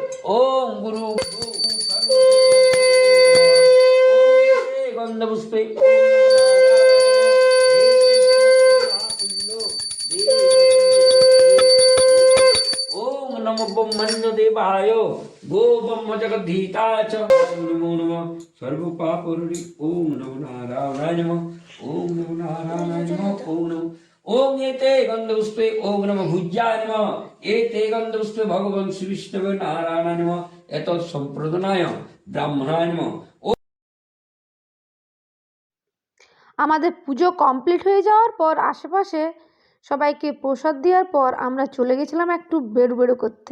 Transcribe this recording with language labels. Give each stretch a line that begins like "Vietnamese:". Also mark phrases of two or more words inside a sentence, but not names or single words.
Sanskrit: ওম গুরু গন্ধ পুষ্পে ওম নমো ব্রহ্মণ্য দেবায় গো ব্রহ্ম জগদ্ধীতায় চ নমো নমঃ সর্ব পাপরি ওম নমো নারায়ণায় নমঃ ওম নমো নারায়ণায় নমঃ ওম নমো ওম এতে গন্ধ পুষ্পে ওম নমঃ ভুজ্যায় নমঃ এতে গন্ধ পুষ্পে ভগবান শ্রী বিষ্ণবে নারায়ণায় নমঃ এত সম্প্রদানায় ব্রাহ্মণায় নমঃ।
Bangla: আমাদের পুজো কমপ্লিট হয়ে যাওয়ার পর আশেপাশে সবাইকে প্রসাদ দেওয়ার পর আমরা চলে গেছিলাম একটু বেড়ু বেড়ু করতে।